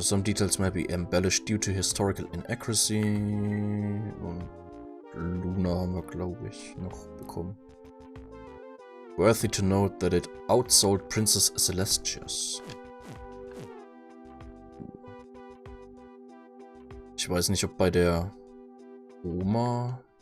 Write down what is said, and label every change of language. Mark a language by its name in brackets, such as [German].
[English] Some details may be embellished due to historical inaccuracy. [German] Und Luna haben wir, glaube ich, noch bekommen. [English] Worthy to note that it outsold Princess Celestia's. [German] Ich weiß nicht, ob bei der Oma...